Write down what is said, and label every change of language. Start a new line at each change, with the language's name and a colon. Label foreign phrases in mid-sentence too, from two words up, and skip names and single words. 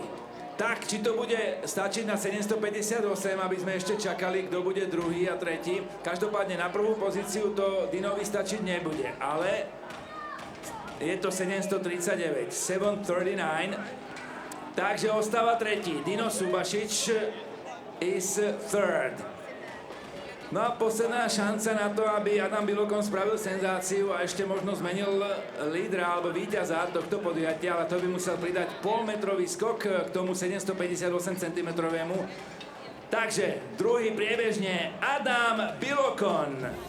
Slovak: Tak, či to bude stačiť na 758, aby sme ešte čakali, kto bude druhý a tretí. Každopádne na prvú pozíciu to Dinovi stačiť nebude, ale je to 739, 739, takže ostáva tretí.
English: Dino Subasic is third.
Slovak: No a posledná šanca na to, aby Adam Bilokon spravil senzáciu a ešte možno zmenil lídra alebo víťaza tohto podujatia, ale to by musel pridať polmetrový skok k tomu 758 cm. Takže druhý priebežne Adam Bilokon.